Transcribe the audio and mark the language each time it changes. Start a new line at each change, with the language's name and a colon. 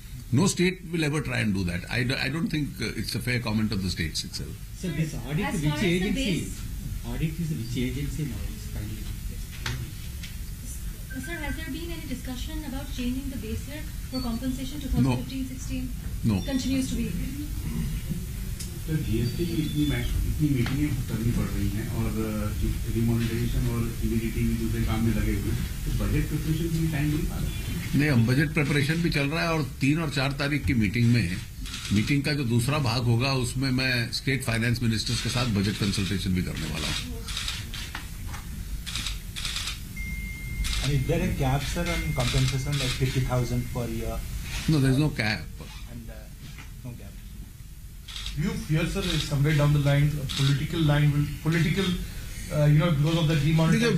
English: No state will ever try and do that. I don't think it's a fair comment of the states itself. So this audit, as which far as the agency? base- Audit is which agency now? It's finally. Sir, has there been any discussion about changing the base year for compensation No. 2015-16? No. Continues to be.
Hindi: Sir GST की इतनी मीटिंगें करनी पड़ रही हैं और रिमोनेटाइजेशन और इमिडिटी भी दूसरे काम में लगे हुए हैं, तो बजट प्रिपरेशन के लिए टाइम नहीं पा रहा। नहीं, हम बजट प्रिपरेशन भी चल रहा है और 3 और 4 तारीख की मीटिंग का जो दूसरा भाग होगा उसमें मैं स्टेट फाइनेंस मिनिस्टर्स के साथ बजट कंसल्टेशन भी करने वाला हूँ।
English: And is there a cap, sir, on compensation like 50,000 per year? No, there is no cap. And no cap. Do you fear, sir, that somewhere down the line, a political line will, because of the demonetization?